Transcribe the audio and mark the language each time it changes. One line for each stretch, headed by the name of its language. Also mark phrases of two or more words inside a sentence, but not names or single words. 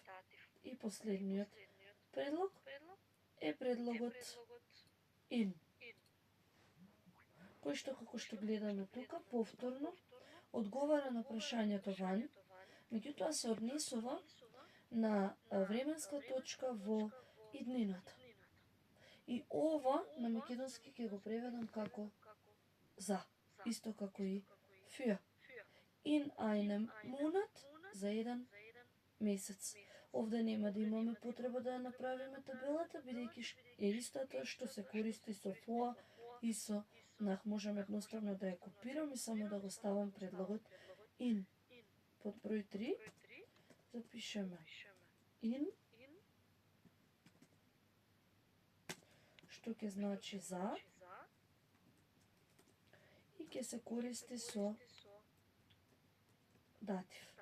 Macedonian: И последниот предлог е предлогот in, кој што, како што гледаме тука, повторно одговара на прашањето ван, меѓутоа се однесува на временска точка во иднината. И ова на македонски ќе го преведам како за, исто како и für.
German: In einem Monat,
Macedonian: за еден месец. Овде нема да имаме потреба да ја направиме табелата, бидејќи е истата што се користи со vor и со nach. Можам едноставно да ја копирам и само да го ставам предлогот in. Под број 3 запишеме in, што ќе значи за, и ќе се користи со датив.